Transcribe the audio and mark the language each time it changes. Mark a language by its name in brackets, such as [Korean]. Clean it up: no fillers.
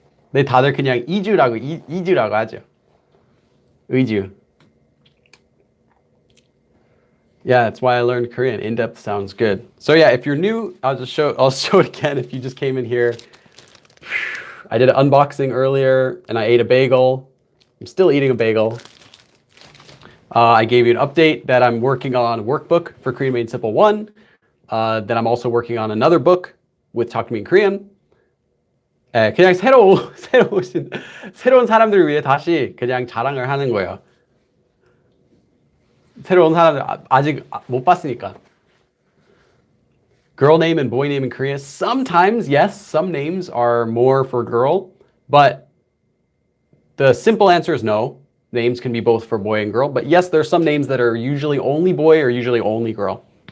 [Korean] 네, 다들 그냥 이주라고 하죠. 의주. [English] Yeah, that's why I learned Korean. In-depth sounds good. So yeah, if you're new, I'll show it again if you just came in here. I did an unboxing earlier and I ate a bagel. I'm still eating a bagel. I gave you an update that I'm working on a workbook for Korean Made Simple 1. Then I'm also working on another book with Talk to Me in Korean. [Korean] 그냥 새로운 사람들을 위해 다시 그냥 자랑을 하는 거예요. 새로운 사람들 아직 못 봤으니까. [English] Girl name and boy name in Korea. Sometimes, yes, some names are more for girl, but the simple answer is no. Names can be both for boy and girl, but yes, there are some names that are usually only boy or usually only girl.